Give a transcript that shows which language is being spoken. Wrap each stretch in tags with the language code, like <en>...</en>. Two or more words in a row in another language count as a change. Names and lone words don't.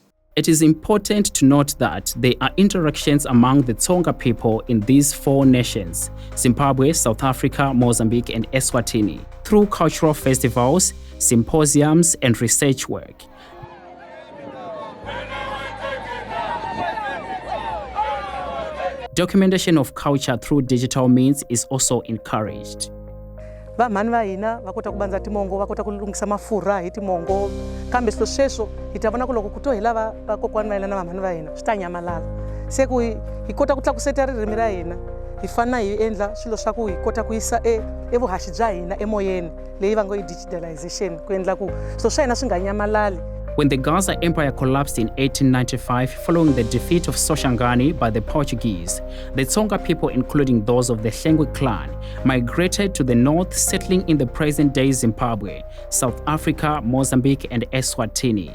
<en>It is important to note that there are interactions among the Tsonga people in these 4 nations, Zimbabwe, South Africa, Mozambique, and Eswatini, through cultural festivals, symposiums, and research work. Documentation of culture through digital means is also encouraged.</en> <ts>Vamhani va hina va kota ku bandza timongo, va kota ku lungisa mafurha hi timongo, kambe swilo sweswo hi ta vona ku loko ku to hi lava vakokwani va hina na vamhani va hina swi ta nyamalala. Se ku hi kota ku tlakuseta ririmi ra hina, hi fana hi endla swilo swa ku hi kota ku yisa evuhaxi bya hina emoyeni leyi va ngo i digitalization ku endla ku swilo swa hina swi nga nyamalali.</ts> <en>When the Gaza Empire collapsed in 1895 following the defeat of Shangani by the Portuguese, the Tsonga people, including those of the Hlengwe clan, migrated to the north, settling in the present-day Zimbabwe, South Africa, Mozambique, and Eswatini.</en>